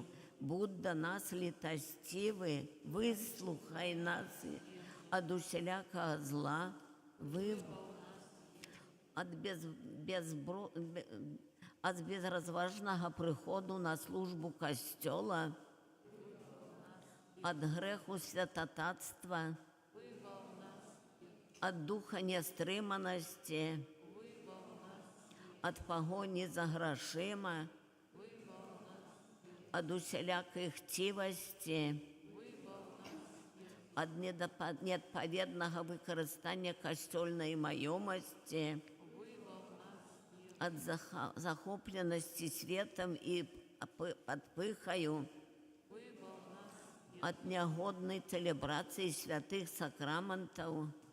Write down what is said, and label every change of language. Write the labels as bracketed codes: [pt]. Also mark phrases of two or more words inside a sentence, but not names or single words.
[uk] Будь до нас літостивий, вислухай нас від усілякого зла, від безрозважного приходу на службу костьола, від греху святотатства, від духа нестриманості, [be] ад пагоні за грашыма, ад усялякай хцівасці, ад неадпаведнага выкарыстання касцёльнай маёмасці, ад захопленасці светам і падпыхаю, ад нягоднай цэлебрацыі святых сакраментаў,